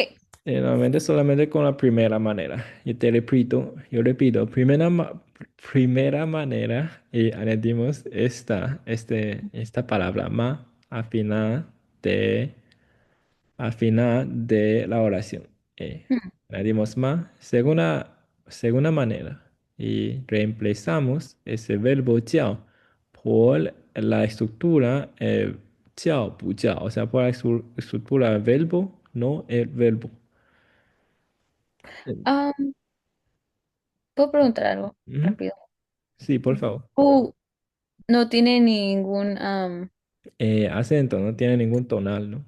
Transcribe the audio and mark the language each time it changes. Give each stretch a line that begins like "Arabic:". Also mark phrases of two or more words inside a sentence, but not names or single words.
Spanish: Normalmente solamente con la primera manera. Yo repito, primera manera y añadimos esta palabra ma de, al final de la oración. Hmm. Añadimos ma, segunda manera. Y reemplazamos ese verbo jiao por la estructura
Chinese: 叫，不叫,
Spanish: o sea, por la estructura verbo, no el verbo. Am, ¿Puedo preguntar algo Ujú. rápido? Sí, por favor. No tiene ningún Acento, no tiene ningún tonal, ¿no?